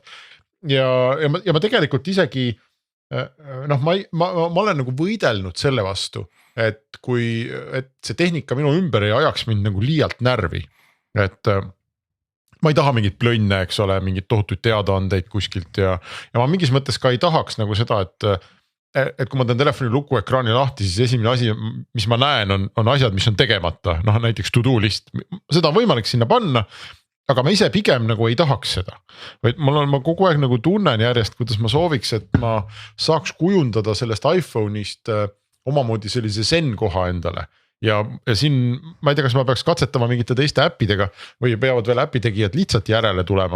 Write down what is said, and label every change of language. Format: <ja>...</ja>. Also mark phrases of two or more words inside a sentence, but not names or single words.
<et>Ja ma tegelikult isegi, ma olen nagu võidelnud selle vastu, et see tehnika minu ümber ei ajaks mind nagu liialt närvi, et ma ei taha mingit plönne, eks ole, mingit tohutuid teadaandeid kuskilt ja ma mingis mõttes ka ei tahaks nagu seda, et kui ma teen telefoni lukuekraani lahti, siis esimene asi, mis ma näen, on asjad, mis on tegemata, näiteks</et> <en>to do list,</en> <et>seda on võimalik sinna panna, aga ma ise pigem nagu ei tahaks seda. Vaid ma kogu aeg nagu tunnen järjest, kuidas ma sooviks, et ma saaks kujundada sellest iPhone'ist omamoodi sellise zen koha endale. Ja siin ma ei tea, kas ma peaks katsetama mingite teiste äppidega või peavad veel äpitegijad lihtsalt järele tulema.</et>